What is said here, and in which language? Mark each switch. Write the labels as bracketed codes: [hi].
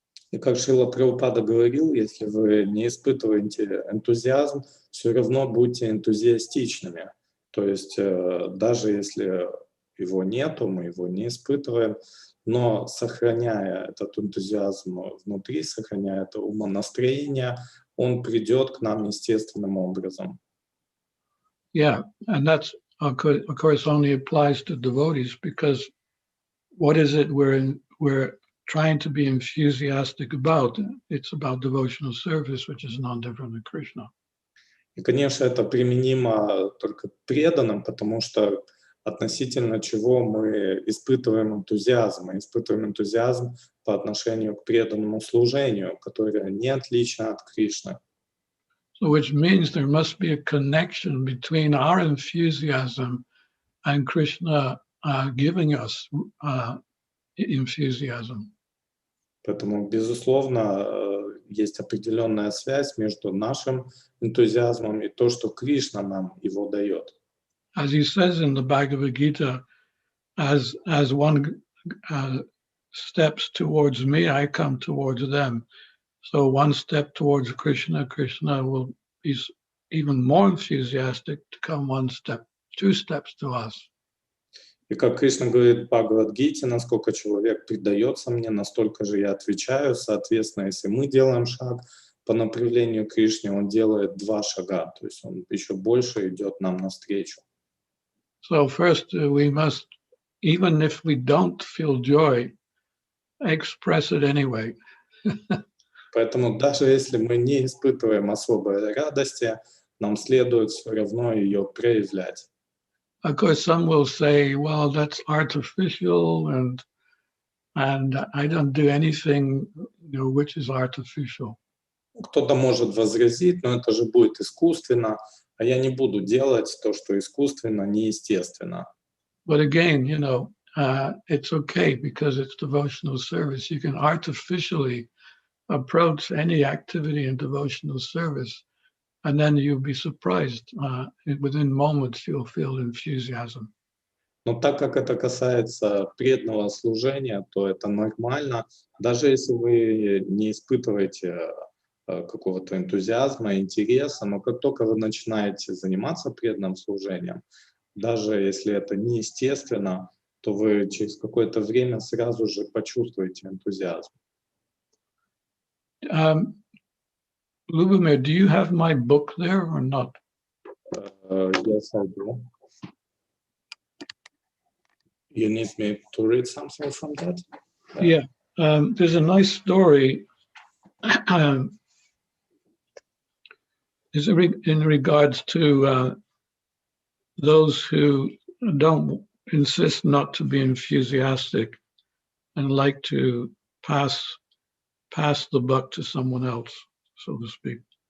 [ru] И как Шрила Прабхупада говорил, если вы не испытываете энтузиазм, все равно будьте энтузиастичными. То есть даже если его нету, мы его не испытываем, но сохраняя этот энтузиазм внутри, сохраняя это умонастроение, он придет к нам естественным образом. [en] Yeah, and that's of course only applies to devotees, because what is it we're trying to be enthusiastic about? It's about devotional service, which is not different than Krishna. [ru] И, конечно, это применимо только к преданным, потому что относительно чего мы испытываем энтузиазм. Мы испытываем энтузиазм по отношению к преданному служению, которое не отлично от Кришны. [en] So which means there must be a connection between our enthusiasm and Krishna giving us enthusiasm. [ru] Поэтому, безусловно, есть определенная связь между нашим энтузиазмом и то, что Кришна нам его дает. [en] As he says in the Bhagavad Gita, as one steps towards me, I come towards them. So one step towards Krishna, Krishna will be even more enthusiastic to come two steps to us. [ru] И как Кришна говорит в Бхагавад-гите, насколько человек предается мне, настолько же я отвечаю. Соответственно, если мы делаем шаг по направлению к Кришне, он делает 2 шага, то есть он еще больше идет нам навстречу. [en] So first we must, even if we don't feel joy, express it anyway. [ru] Поэтому даже если мы не испытываем особой радости, нам следует все равно ее проявлять. [en] Of course, some will say, well, that's artificial, and I don't do anything, which is artificial. [ru] Кто-то может возразить, но это же будет искусственно, а я не буду делать то, что искусственно, неестественно. [en] But again, it's okay because it's devotional service. You can artificially approach any activity in devotional service, and then you'll be surprised. Within moments, you'll feel enthusiasm. [ru] Но так как это касается преданного служения, то это нормально. Даже если вы не испытываете какого-то энтузиазма, интереса, но как только вы начинаете заниматься преданным служением, даже если это неестественно, то вы через какое-то время сразу же почувствуете энтузиазм. [en] Lubomir, do you have my book there or not? Yes, I do. You need me to read something from that? Yeah. There's a nice story in regards to those who don't insist not to be enthusiastic and like to pass the buck to someone else, so to speak.